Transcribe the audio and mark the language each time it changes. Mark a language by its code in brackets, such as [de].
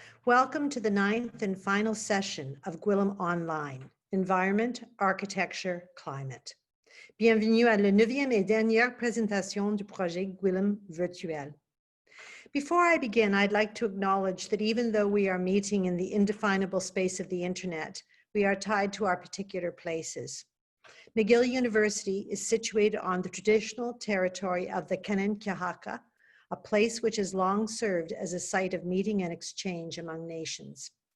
[en] Welcome to the 9th and final session of Gwillim Online, Environment, Architecture, Climate. [fr] Bienvenue à la 9e et dernière présentation du projet Gwillim virtuel. [en] Before I begin, I'd like to acknowledge that even though we are meeting in the indefinable space of the internet, we are tied to our particular places. McGill University is situated on the traditional territory of the Kanien'kehá:ka, a place which has long served as a site of meeting and exchange among nations.